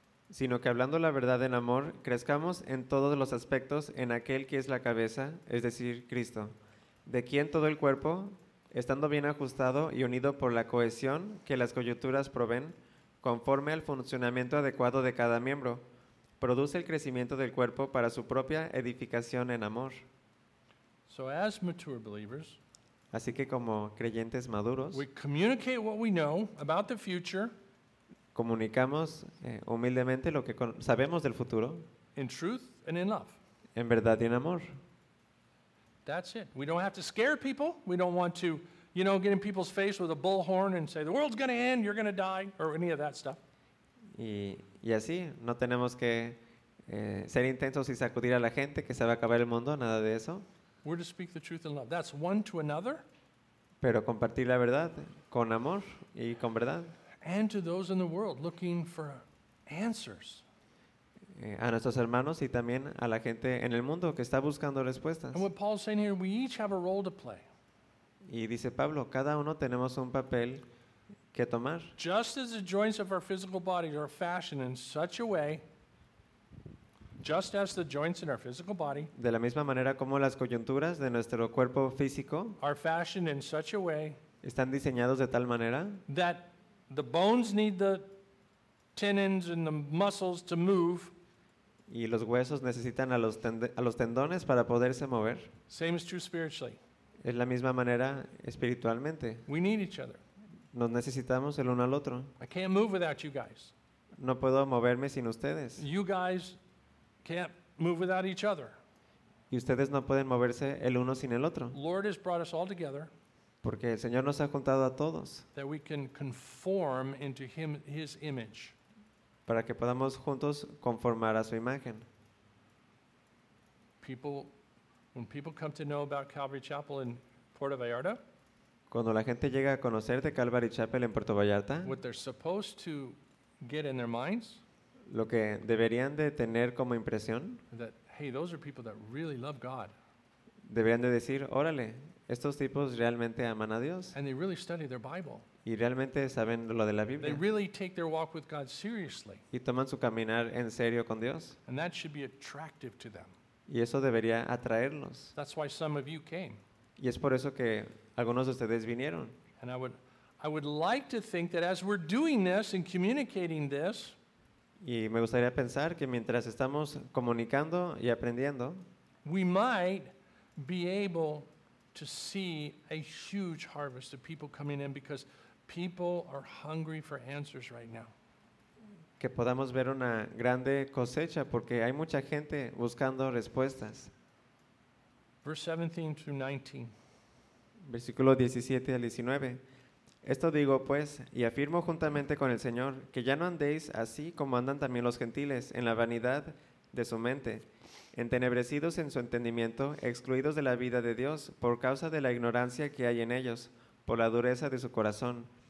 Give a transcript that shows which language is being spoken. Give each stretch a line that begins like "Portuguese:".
Spanish: Sino que hablando la verdad en amor, crezcamos en todos los aspectos en aquel que es la cabeza, es decir, Cristo, de quien todo el cuerpo, estando bien ajustado y unido por la cohesión que las coyunturas proveen, conforme al funcionamiento adecuado de cada miembro, produce el crecimiento del cuerpo para su propia edificación en amor.
English: So as mature believers,
Spanish: así que como creyentes maduros,
English: we communicate what we know about the future.
Spanish: Comunicamos humildemente lo que sabemos del futuro.
English: In truth and in love.
Spanish: En verdad y en amor.
English: That's it. We don't have to scare people. We don't want to, you know, get in people's face with a bullhorn and say, the world's going to end, you're going to die, or any of that stuff.
Spanish: Y así, no tenemos que ser intensos y sacudir a la gente que se va a acabar el mundo, nada de eso.
English: We're to speak the truth in love. That's one to another.
Spanish: Pero compartir la verdad con amor y con verdad.
English: And to those in the world looking for answers.
Spanish: A nuestros hermanos y también a la gente en el mundo que está buscando respuestas.
English: And what Paul's saying here, we each have a role to play.
Spanish: Y dice Pablo, cada uno tenemos un papel que tomar.
English: Just as the joints of our physical body are fashioned in such a way, just as the joints in our physical body,
Spanish: de la misma manera como las coyunturas de nuestro cuerpo físico,
English: are fashioned in such a way,
Spanish: están diseñados de tal manera,
English: that the bones need the tendons and the muscles to move.
Spanish: Y los huesos necesitan a los tendones para poderse mover.
English: Same is true spiritually.
Spanish: Es la misma manera espiritualmente.
English: We need each other.
Spanish: Nos necesitamos el uno al otro.
English: I can't move without you guys.
Spanish: No puedo moverme sin ustedes.
English: You guys can't move without each other.
Spanish: Y ustedes no pueden moverse el uno sin el otro.
English: Lord has brought us all together.
Spanish: Porque el Señor nos ha juntado a todos.
English: That we can conform into him, his image.
Spanish: Para que podamos juntos conformar a su imagen.
English: People When people come to know about Calvary Chapel in Puerto Vallarta,
Spanish: cuando la gente llega a conocer de Calvary Chapel en Puerto Vallarta,
English: what they're supposed to get in their minds,
Spanish: lo que deberían de tener como impresión,
English: that, hey, those are people that really love God.
Spanish: Deberían de decir, órale, estos tipos realmente aman a Dios.
English: And they really study their Bible.
Spanish: Y realmente saben lo de la Biblia.
English: They really take their walk with God seriously.
Spanish: Y toman su caminar en serio con Dios.
English: And that should be attractive to them.
Spanish: Y eso debería atraerlos.
English: That's why some of you came.
Spanish: Y es por eso que algunos de ustedes vinieron.
English: And I would like to think that as we're doing this and communicating this,
Spanish: y me gustaría pensar que mientras estamos comunicando y aprendiendo,
English: we might be able to see a huge harvest of people coming in because people are hungry for answers right now.
Spanish: Que podamos ver una grande cosecha porque hay mucha gente buscando respuestas.
English: Verse 17 through 19.
Spanish: Versículo 17 al 19. Esto digo, pues, y afirmo juntamente con el Señor, que ya no andéis así como andan también los gentiles, en la vanidad de su mente, entenebrecidos en su entendimiento, excluidos de la vida de Dios, por causa de la ignorancia que hay en ellos, por la dureza de su corazón.